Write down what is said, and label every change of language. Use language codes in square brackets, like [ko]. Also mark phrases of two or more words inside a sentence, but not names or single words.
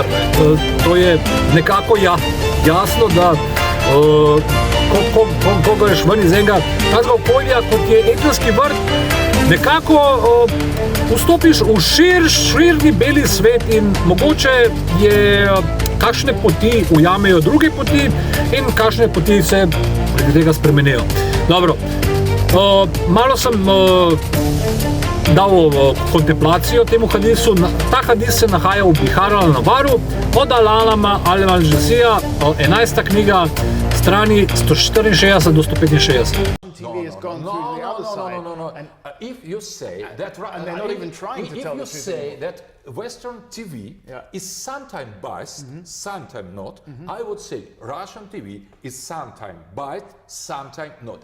[sl] To je nekako jasno, da ko greš ven iz enega takega okolja, kot je Edenski vrt, nekako vstopiš v širni beli svet in mogoče je kakšne poti ujamejo druge poti in kakšne poti se predi tega spremenijo. Dobro, malo sem dal kontemplacijo temu hadisu. Ta hadis se nahaja v Bihar al-Nabaru od Al-Alama al-Jalsija, 11. knjiga, strani 164 do 165. [en] TV has gone through the other side. No. And If you say that, and they're not even trying to tell the if you truth say anymore. that Western TV Yeah. is sometimes biased, sometimes not, I would say Russian TV is sometimes biased, sometimes not.